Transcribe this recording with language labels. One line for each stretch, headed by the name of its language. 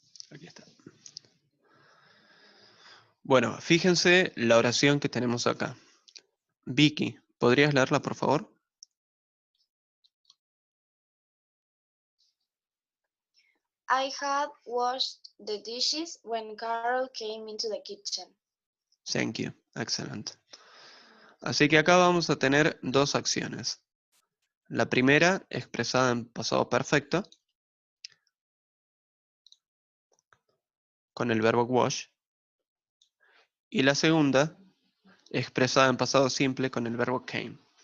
Spanish: Aquí está. Bueno, fíjense la oración que tenemos acá. Vicky, ¿podrías leerla por favor?
English: I had washed the dishes when Carol came into the kitchen. Thank you. Excellent.
Spanish: Así que acá vamos a tener dos acciones. La primera expresada en pasado perfecto con el verbo wash y la segunda expresada en pasado simple con el verbo came.